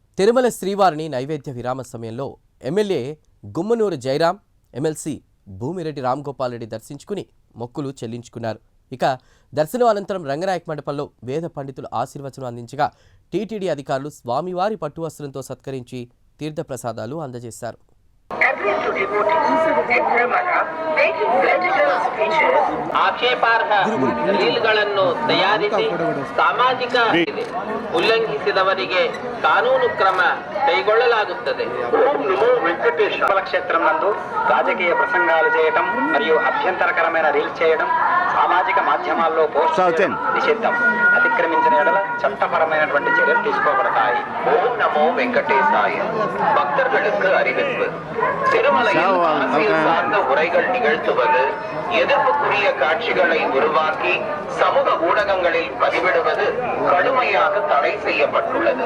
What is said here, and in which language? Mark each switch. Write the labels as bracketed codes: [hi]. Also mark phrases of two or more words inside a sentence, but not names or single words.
[te] తిరుమల శ్రీవారిని నైవేద్య విరామ సమయంలో ఎమ్మెల్యే గుమ్మనూరు జయరాం, ఎమ్మెల్సీ భూమిరెడ్డి రామ్గోపాల్ రెడ్డి దర్శించుకుని మొక్కులు చెల్లించుకున్నారు. ఇక దర్శనం అనంతరం రంగనాయక మండపంలో వేద పండితులు ఆశీర్వచనం అందించగా టీటీడీ అధికారులు స్వామివారి పట్టు వస్త్రంతో సత్కరించి తీర్థప్రసాదాలు అందజేశారు. [kn] ಆಕ್ಷೇಪಾರ್ಹ ರೀಲ್ಗಳನ್ನು ತಯಾರಿಸಿ ಸಾಮಾಜಿಕ ಉಲ್ಲಂಘಿಸಿದವರಿಗೆ ಕಾನೂನು ಕ್ರಮ కైగొల్లలాగుತ್ತದೆ. [te] ఓం నమో వెంకటేశ క్షేత్రం నందు రాజకీయ ప్రసంగాలు చేయడం మరియు అభ్యంతరకరమైన రీల్స్ చేయడం సామాజిక మాధ్యమాల్లో పోస్ట్ చేయడం నిషిద్ధం. అతిక్రమించిన ఎడల చట్టపరమైనటువంటి చర్యలు తీసుకోబడతాయి. [ta] ஓம் நமோ வெங்கடேசாய. பக்தர்களுக்கு அறிவிப்பு. திருமலையில் அரசியல் சார்ந்த உரைகள் நிகழ்த்துவது, எதிர்ப்புக்குரிய காட்சிகளை உருவாக்கி சமூக ஊடகங்களில் பதிவிடுவது கடுமையாக தடை செய்யப்பட்டுள்ளது.